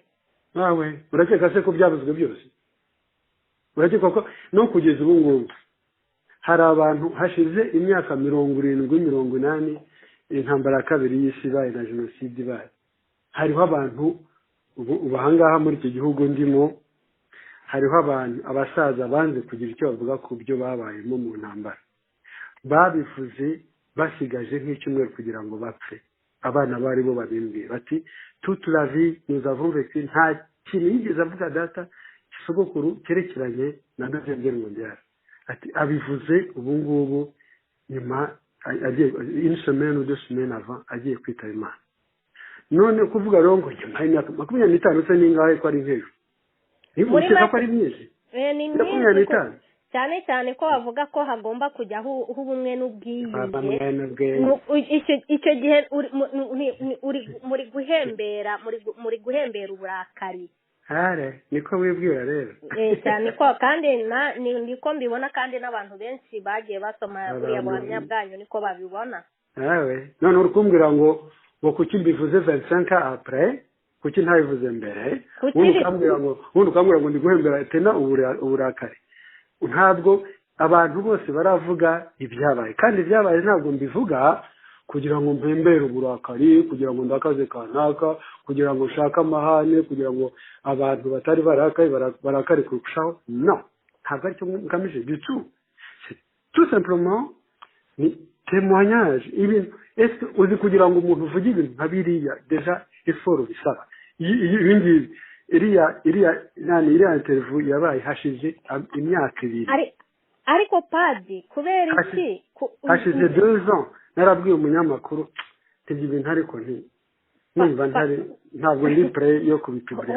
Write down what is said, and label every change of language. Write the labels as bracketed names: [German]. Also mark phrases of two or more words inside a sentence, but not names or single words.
[Kinyarwanda] Nawe urakeka se ko byavuzwe byose? Urakeka ko no kugeza ubu ngubu hari abantu hashize imyaka 70-80 intambara ya kabiri y'isi ibaye na jenoside ibaye, hariho abantu ubu ahangaha muri iki gihugu ndimo, hariho abantu abasaza banze kugira icyo bavuga ku byo babayemo mu ntambara, babivuze basigaje nk'icyumweru kugira ngo bapfe. Abana bari bo babimbwiye bati [French] toute la vie nous avons vécu, [Kinyarwanda] nta kintu yigeze avuga data sogokuru cyerekeranye na [French] deuxième guerre mondiale. [Kinyarwanda] Ati abivuze ubu ngubu nyuma agiye [French] une semaine ou 2 semaines avant [Kinyarwanda] agiye kwitaba Imana. None kuvuga rero ngo nyuma y'imyaka 25 se ningahe ko ari nk'ejo? Niba ko ari myinshi ni myinshi cyane cyane ko bavuga ko hagomba kujyaho ubumwe n'ubwiyunge. Icyo gihe muri guhembera uburakari. Niko wibwira rero. Cyane ko kandi niko mbibona, kandi n'abantu benshi bagiye basoma buriya buhamya bwanyu niko babibona. None uri kumbwira ngo kuki mbivuze [French] 25 ans après, [Kinyarwanda] kuki ntabivuze mbere? Ubundi ukambwira ngo ndi guhembera tena uburakari. Ntabwo abantu bose baravuga ibyabaye, kandi ibyabaye ntabwo mbivuga kugira ngo mpembere uburakari, kugira ngo ndakaze kanaka, kugira ngo nshake amahane, kugira ngo abantu batari barakare kurushaho. No, ntabwo aricyo ngamije [French] du tout. Tout simplement ni témoignage. [Kinyarwanda] Ibintu ese uzi kugira ngo umuntu uvuge ibintu nka biriya deja effort bisaba. Ibingibi iriya interview yabaye hashize imyaka 2. Ariko padi kubera iki hashize 2 ans narabwiye umunyamakuru tibye ibintu ariko nimba ntabwo ndi pre yo kubipibira.